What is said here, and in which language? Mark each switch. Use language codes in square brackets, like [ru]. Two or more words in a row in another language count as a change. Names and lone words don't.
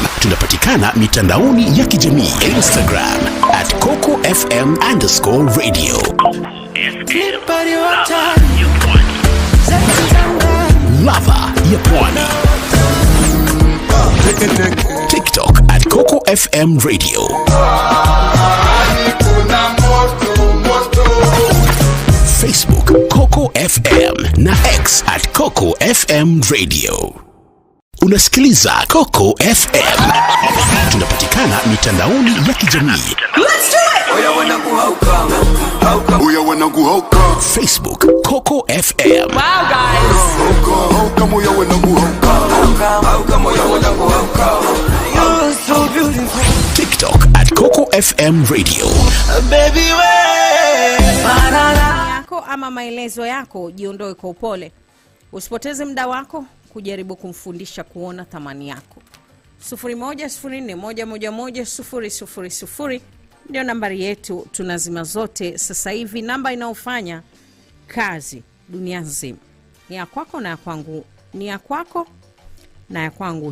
[sw] Tunapatikana mitandaoni ya kijamii. Instagram at Coco FM_radio. Ladha ya Pwani. TikTok at Coco FM Radio. Facebook Coco FM na X at Coco FM Radio. Unasikiliza Coco FM. Tunapatikana mitandaoni ya kijamii. [en] Let's do it. [sw] Oya wanangu hauka. Oya wanangu hauka. Facebook Coco FM. [en] Wow guys. [sw] Hauka moya wanangu hauka. Hauka moya wanangu hauka. [en] You're so beautiful. TikTok at Coco FM Radio. Baby way. [sw] Yako ama maelezo yako, jiondoe kwa upole. Usipoteze muda wako kujaribu kumfundisha kuona thamani yako. 0104111000 ndio nambari yetu. Tunazima zote sasa hivi. Namba inaofanya kazi dunia nzima ni ya kwako na ya kwangu, ni ya kwako na ya kwangu.